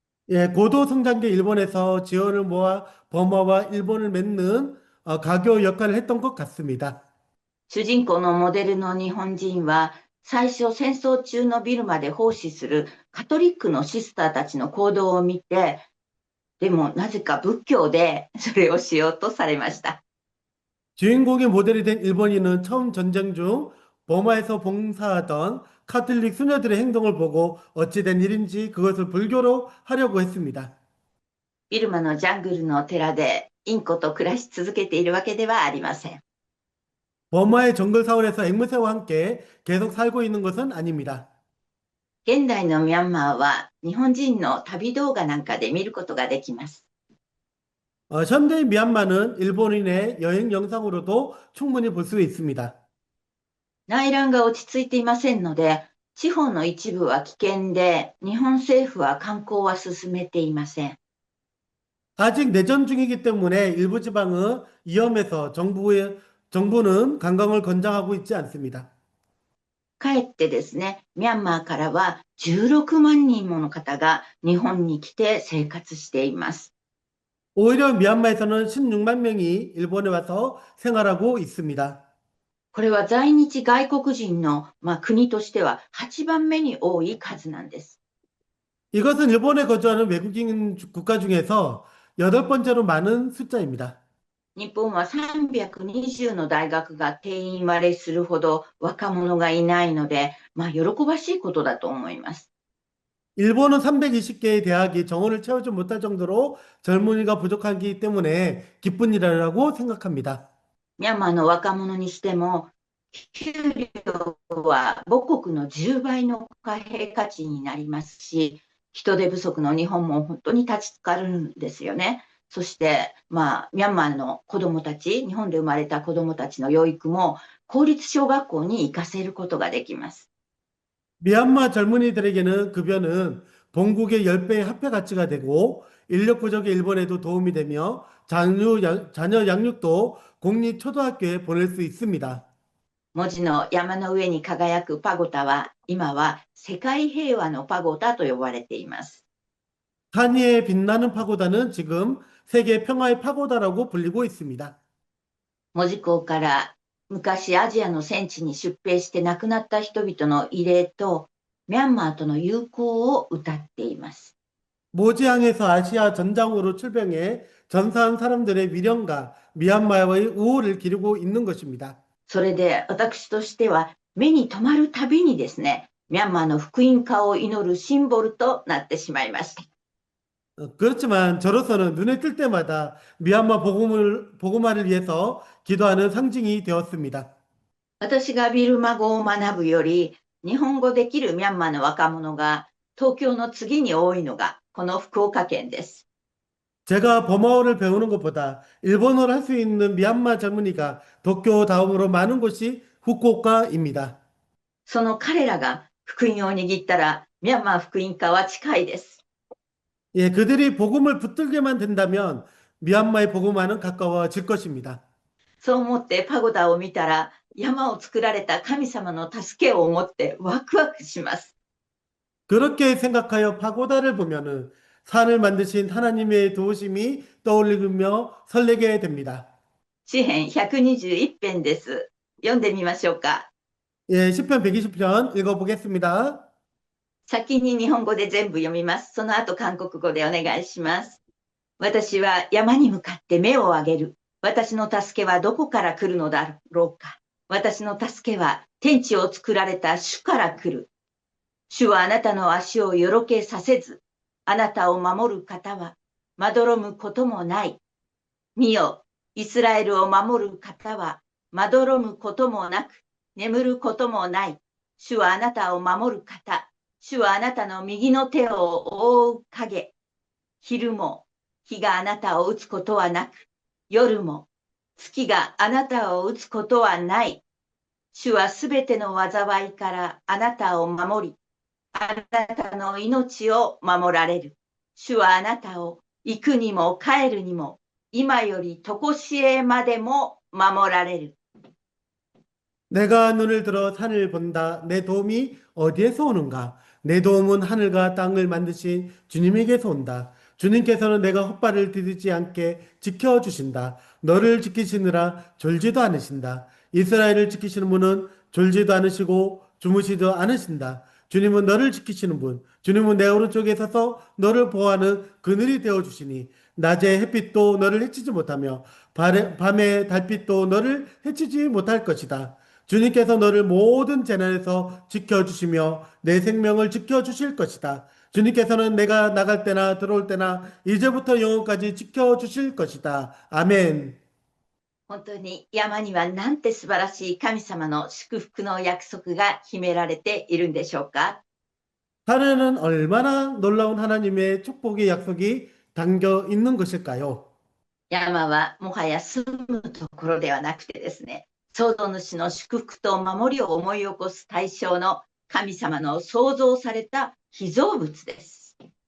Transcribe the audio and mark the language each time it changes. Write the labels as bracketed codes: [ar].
[ko] 예, 고도 성장기 일본에서 지원을 모아 버마와 일본을 맺는 가교 역할을 했던 것 같습니다. [ja] 主人公のモデルの日本人は、最初戦争中のビルマで奉仕するカトリックのシスターたちの行動を見て、でもなぜか仏教でそれをしようとされました。 [ko] 주인공의 모델이 된 일본인은 처음 전쟁 중 버마에서 봉사하던 카톨릭 수녀들의 행동을 보고 어찌된 일인지 그것을 불교로 하려고 했습니다. [ja] ビルマのジャングルの寺でインコと暮らし続けているわけではありません。 [ko] 버마의 정글 사원에서 앵무새와 함께 계속 살고 있는 것은 아닙니다. [ja] 現代のミャンマーは日本人の旅動画なんかで見ることができます。 [ko] 현대 미얀마는 일본인의 여행 영상으로도 충분히 볼 수 있습니다. [ja] 内乱が落ち着いていませんので、地方の一部は危険で、日本政府は観光は進めていません。 [ko] 아직 내전 중이기 때문에 일부 지방은 위험해서 정부는 관광을 권장하고 있지 않습니다. [ja] かえってですね、ミャンマーからは16万人もの方が日本に来て生活しています。 [ko] 오히려 미얀마에서는 16만 명이 일본에 와서 생활하고 있습니다. [ja] これは在日外国人の、国としては8番目に多い数なんです。 [ko] 이것은 일본에 거주하는 외국인 국가 중에서 여덟 번째로 많은 숫자입니다. [ja] 日本は320の大学が定員割れするほど若者がいないので、喜ばしいことだと思います。 [ko] 일본은 320개의 대학이 정원을 채우지 못할 정도로 젊은이가 부족하기 때문에 기쁜 일이라고 생각합니다. [ja] ミャンマーの若者にしても、給料は母国の10倍の貨幣価値になりますし、人手不足の日本も本当に立ちつかるんですよね。そして、ミャンマーの子どもたち、日本で生まれた子どもたちの養育も公立小学校に行かせることができます。 [ko] 미얀마 젊은이들에게는 급여는 본국의 10배의 화폐 가치가 되고 인력 부족의 일본에도 도움이 되며 자녀 양육도 공립 초등학교에 보낼 수 있습니다. [ja] 文字の山の上に輝くパゴタは、今は世界平和のパゴタと呼ばれています。 [ko] 산위의 빛나는 파고다는 지금 세계 평화의 파고다라고 불리고 있습니다. [ja] 門司港から昔アジアの戦地に出兵して亡くなった人々の慰霊とミャンマーとの友好を謳っています。 [ko] 모지항에서 아시아 전장으로 출병해 전사한 사람들의 위령과 미얀마의 우호를 기르고 있는 것입니다. [ja] それで私としては目に留まるたびにですね、ミャンマーの福音化を祈るシンボルとなってしまいました。 [ko] 그렇지만 저로서는 눈에 뜰 때마다 미얀마 복음화를 위해서 기도하는 상징이 되었습니다. [ja] 私がビルマ語を学ぶより、日本語できるミャンマーの若者が東京の次に多いのがこの福岡県です。 [ko] 제가 버마어를 배우는 것보다 일본어를 할 수 있는 미얀마 젊은이가 도쿄 다음으로 많은 곳이 후쿠오카입니다. [ja] その彼らが福音を握ったら、ミャンマー福音化は近いです。 [ko] 예, 그들이 복음을 붙들게만 된다면 미얀마의 복음화는 가까워질 것입니다. [ja] そう思ってパゴダを見たら、山を作られた神様の助けを思ってワクワクします。 [ko] 그렇게 생각하여 파고다를 보면은 산을 만드신 하나님의 도우심이 떠올리며 설레게 됩니다. [ja] 詩編121編です。読んでみましょうか。 [ko] 예, 시편 120편 읽어보겠습니다. [ja] 先に日本語で全部読みます。その後韓国語でお願いします。私は山に向かって目を上げる。私の助けはどこから来るのだろうか。私の助けは天地を作られた主から来る。主はあなたの足をよろけさせず、あなたを守る方はまどろむこともない。見よ、イスラエルを守る方はまどろむこともなく、眠ることもない。主はあなたを守る方。主はあなたの右の手を覆う影。昼も日があなたを打つことはなく、夜も月があなたを打つことはない。主はすべての災いからあなたを守り、あなたの命を守られる。主はあなたを行くにも帰るにも、今より常しえまでも守られる。 [ko] 내가 눈을 들어 산을 본다. 내 도움이 어디에서 오는가? 내 도움은 하늘과 땅을 만드신 주님에게서 온다. 주님께서는 내가 헛발을 디디지 않게 지켜주신다. 너를 지키시느라 졸지도 않으신다. 이스라엘을 지키시는 분은 졸지도 않으시고 주무시도 않으신다. 주님은 너를 지키시는 분. 주님은 내 오른쪽에 서서 너를 보호하는 그늘이 되어주시니 낮에 햇빛도 너를 해치지 못하며 밤에 달빛도 너를 해치지 못할 것이다. 주님께서 너를 모든 재난에서 지켜주시며 내 생명을 지켜주실 것이다. 주님께서는 내가 나갈 때나 들어올 때나 이제부터 영원까지 지켜주실 것이다. 아멘. [ja] 本当に山にはなんて素晴らしい神様の祝福の約束が秘められているんでしょうか。 [ko] 하늘에는 얼마나 놀라운 하나님의 축복의 약속이 담겨 있는 것일까요? [ja] 山はもはや住むところではなくてですね、創造主の祝福と守りを思い起こす対象の神様の創造された被造物です。